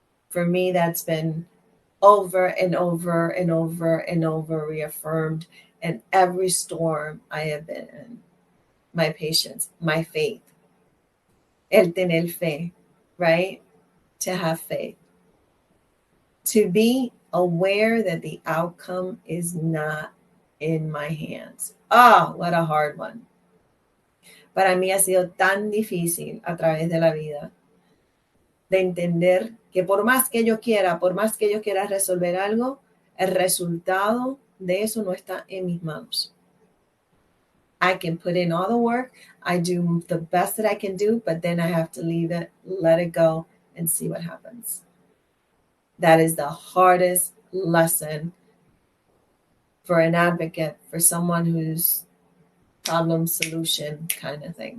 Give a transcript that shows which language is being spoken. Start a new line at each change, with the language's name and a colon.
English: For me, that's been over and over and over and over reaffirmed in every storm I have been in. My patience, my faith,
Spanish: el tener fe,
English: right? To have faith. To be aware that the outcome is not in my hands. Oh, what a hard one.
Spanish: Para mí ha sido tan difícil a través de la vida de entender que por más que yo quiera resolver algo, el resultado de eso no está en mis manos.
English: I can put in all the work, I do the best that I can do, but then I have to leave it, let it go, and see what happens. That is the hardest lesson for an advocate, for someone who's problem solution kind of thing.